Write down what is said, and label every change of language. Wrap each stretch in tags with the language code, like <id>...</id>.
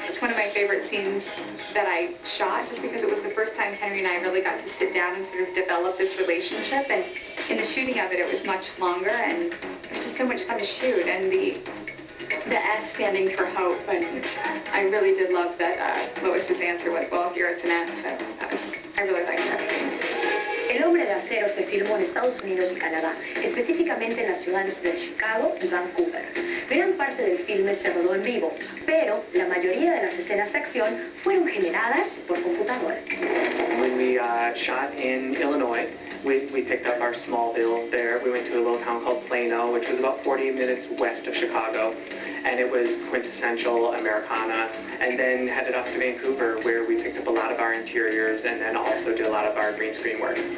<en>It's one of my favorite scenes that I shot just because it was the first time Henry and I really got to sit down and sort of develop this relationship. And in the shooting of it, it was much longer and it was just so much fun to shoot. And the S standing for hope, and I really did love that Lois's answer was, well, here it's an S, so that was I really like that.</en> <es>El Hombre de Acero se filmó en Estados Unidos y Canadá, específicamente en las ciudades de Chicago y Vancouver. Gran parte del filme se rodó en vivo, pero la mayoría de las escenas de acción fueron generadas por computadora.</es> <en>When we shot in Illinois, we picked up our Smallville there. We went to a little town called Plano, which was about 40 minutes west of Chicago. And it was quintessential Americana, and then headed up to Vancouver, where we picked up a lot of our interiors and then also did a lot of our green screen work.</en>